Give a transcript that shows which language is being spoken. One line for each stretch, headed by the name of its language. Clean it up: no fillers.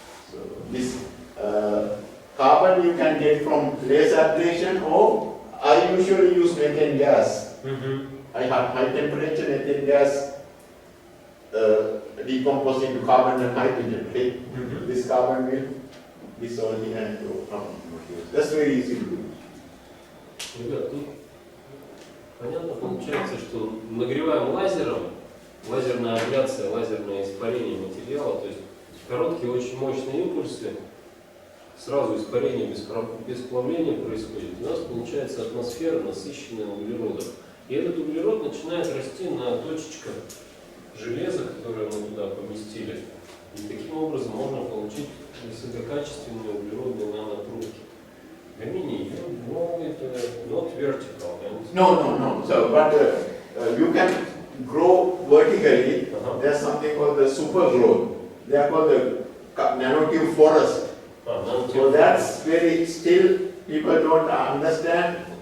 English: So this carbon you can get from laser ablation, or I usually use methane gas. I have high temperature methane gas decompose into carbon and hydrogen. Okay? This carbon will dissolve in and go. That's very easy to do.
Russian: Ребят, тут понятно получается, что нагреваем лазером лазерная абляция, лазерное испарение материала, то есть короткие, очень мощные импульсы, сразу испарение без плавления происходит. У нас получается атмосфера, насыщенная углеродом. И этот углерод начинает расти на точечках железа, которое мы туда поместили. И таким образом можно получить высококачественные углеродные нанотрубки.
English: Гамини, you know it not vertical. No. So, but you can grow vertically. There's something called the super growth. They are called the nanotube forest. So that's very still people don't understand.